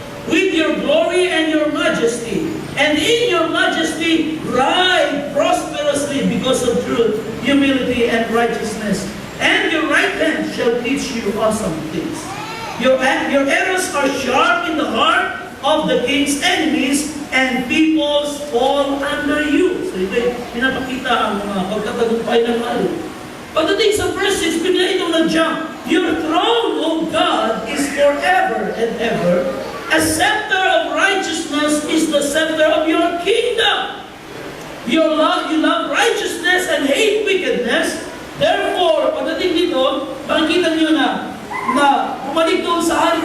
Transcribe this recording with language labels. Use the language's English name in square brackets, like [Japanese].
[English] With your glory and your majesty. And in your majesty, ride prosperously because of truth, humility, and righteousness. And your right hand shall teach you awesome things. Your arrows are sharp in the heart of the king's enemies, and peoples fall under you. [Filipino] So ito, pinapakita ang mga pagkatagumpay ng hari. Pagdating sa verse 6, bigla itong nag-jump. [English] Your throne, O God, is forever and ever. A scepter of righteousness is the scepter of your kingdom. You love righteousness and hate wickedness. [Filipino] Therefore, pagdating dito, makikita niyo na bumalik doon sa hari.